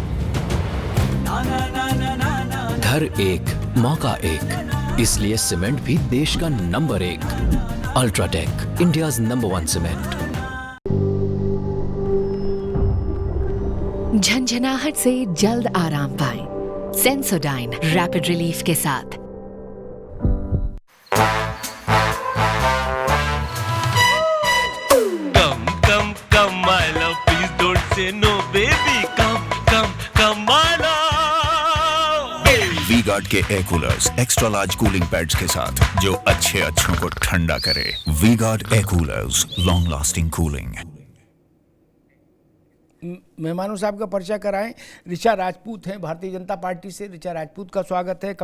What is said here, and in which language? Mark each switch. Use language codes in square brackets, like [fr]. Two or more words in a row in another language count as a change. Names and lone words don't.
[hi] घर एक, मौका एक, इसलिए सीमेंट भी देश का नंबर 1। [en] UltraTech, India's number 1 cement. [hi] झंझनाहट से जल्द आराम पाएं सेंसोडाइन रैपिड रिलीफ के साथ। [en] Come, my love, please don't say no, baby. Come, my love. [hi] वी-गार्ड के [en] air coolers extra large cooling pads [hi] के साथ जो अच्छों को ठंडा करे। [en] V-Guard air coolers, long lasting cooling. [hi] मेहमानों साहब का परिचय कराएं। ऋचा राजपूत हैं भारतीय जनता पार्टी से, ऋचा राजपूत का स्वागत है।